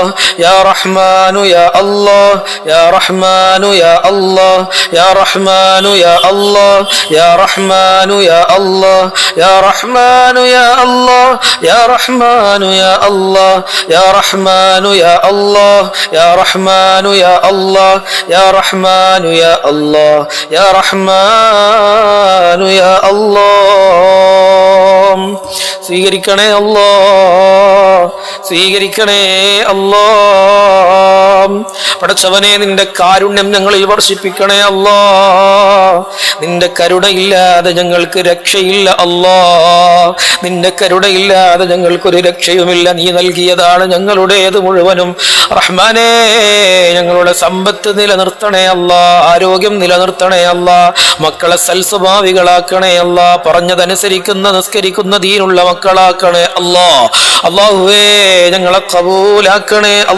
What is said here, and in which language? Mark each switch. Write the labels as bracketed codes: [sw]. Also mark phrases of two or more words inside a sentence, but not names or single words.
[ar] يا رحمن يا الله يا رحمن يا الله يا رحمن يا الله يا رحمن يا الله يا رحمن يا الله يا رحمن يا الله يا رحمن يا الله يا رحمن يا الله يا رحمن يا الله يا رحمن يا [ml] الله സ്വീകരിക്കണേ അല്ലാഹ് സ്വീകരിക്കണേ അല്ലാഹ് പടച്ചവനെ നിന്റെ കാരുണ്യം ഞങ്ങളിൽ വർഷിപ്പിക്കണേ അല്ലാഹ് നിന്റെ കരുണയില്ലാതെ ഞങ്ങൾക്ക് രക്ഷയില്ല അല്ലാഹ് നിന്റെ കരുണയില്ലാതെ ഞങ്ങൾക്കൊരു രക്ഷയുമില്ല നീ നൽകിയതാണ് ഞങ്ങളുടേത് മുഴുവനും റഹ്മാനേ ഞങ്ങളുടെ സമ്പത്ത് നിലനിർത്തണേ അല്ലാഹ് ആരോഗ്യം നിലനിർത്തണേ അല്ലാഹ് മക്കളെ സൽസ്വഭാവികളാക്കണേ അല്ലാഹ് പറഞ്ഞതനുസരിക്കുന്ന നിസ്കരിക്കുന്ന ദീനുള്ള മക്കളാക്കണേ അല്ലാഹ് അല്ലാഹുവേ ഞങ്ങളെ ഖബൂലാക്കണേ